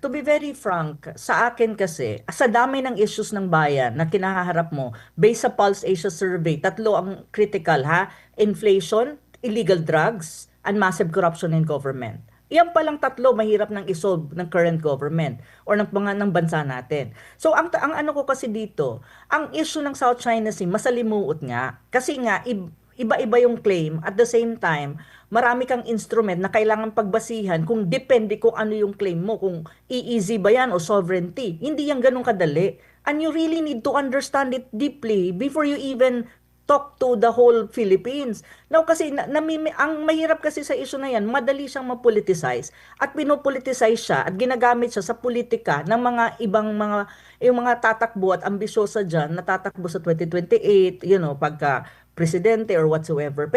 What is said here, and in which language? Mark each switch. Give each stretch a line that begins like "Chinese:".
English: To be very frank,
Filipino: sa akin kasi, sa dami ng issues ng bayan na kinaharap mo, based sa Pulse Asia Survey, tatlo ang critical, ha?
English: Inflation, illegal drugs, and massive corruption in government.
Filipino: Yan palang tatlo mahirap nang isolve ng current government or ng bansa natin. So ang ano ko kasi dito, ang issue ng South China Sea masalimuot nga kasi nga iba-iba yung claim.
English: At the same time,
Filipino: marami kang instrument na kailangan pagbasihan kung depende kung ano yung claim mo, kung EEZ ba yan o sovereignty. Hindi yan ganun kadali.
English: And you really need to understand it deeply before you even talk to the whole Philippines.
Filipino: Now kasi ang mahirap kasi sa issue na yan, madali siyang mapoliticize at pinopoliticize siya at ginagamit siya sa politika ng mga ibang mga yung mga tatakbo at ambisyosa diyan na tatakbo sa 2028, pagka presidente or whatsoever.